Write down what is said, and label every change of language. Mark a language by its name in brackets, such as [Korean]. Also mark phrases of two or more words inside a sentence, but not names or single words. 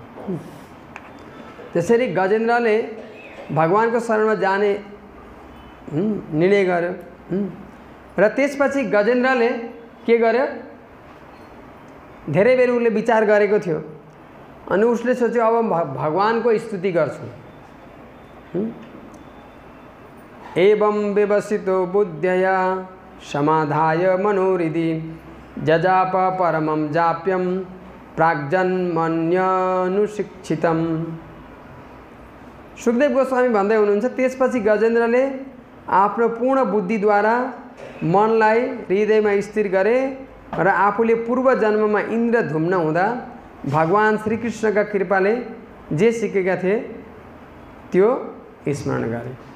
[Nepali] त्यसरी गजेन्द्रले भगवानको शरणमा जाने निर्णय गर्यो र त्यसपछि गजेन्द्रले के गर्यो? धेरै बेर उसले विचार गरेको थियो अनि उसले सोच्यो अब भगवानको स्तुति गर्छु। [Sanskrit] एवं व्यवसितो बुद्ध्यया समाधाय मनोहृदि जजाप परमं जाप्यं प्राग्जन्मन्यनुशिक्षितम्। [Nepali] सुखदेव गोस्वामी भन्दै हुनुहुन्छ त्यसपछि गजेन्द्रले आफ्नो पूर्ण बुद्धिद्वारा मनलाई हृदयमा स्थिर गरे र आफूले पूर्व जन्ममा इन्द्रधुम्न हुँदा भगवान श्रीकृष्णका कृपाले जे सिकेका थिए त्यो स्मरण गरे।